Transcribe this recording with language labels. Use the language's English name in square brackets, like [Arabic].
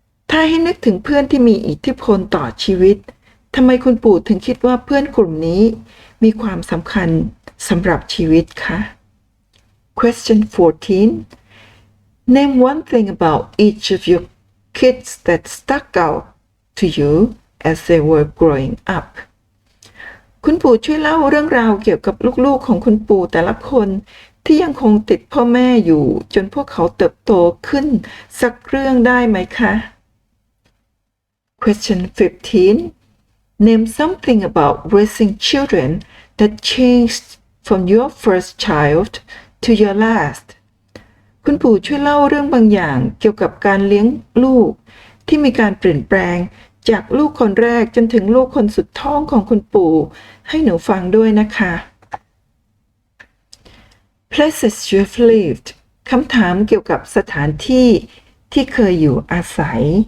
[Thai] ถ้าให้นึกถึงเพื่อนที่มีอิทธิพลต่อชีวิตทำไมคุณปู่ถึงคิดว่าเพื่อนกลุ่มนี้มีความสำคัญสำหรับชีวิตคะ [English] Question 14. Name one thing about each of your kids that stuck out to you as they were growing up. [Thai] คุณปู่ช่วยเล่าเรื่องราวเกี่ยวกับลูกๆของคุณปู่แต่ละคนที่ยังคงติดพ่อแม่อยู่จนพวกเขาเติบโตขึ้นสักเรื่องได้ไหมคะ [English] Question 15. Name something about raising children that changed from your first child to your last. [Thai] คุณปู่ช่วยเล่าเรื่องบางอย่างเกี่ยวกับการเลี้ยงลูกที่มีการเปลี่ยนแปลงจากลูกคนแรกจนถึงลูกคนสุดท้องของคุณปู่ให้หนูฟังด้วยนะคะ [English] Places you have lived [Thai] คำถามเกี่ยวกับสถานที่ที่เคยอยู่อาศัย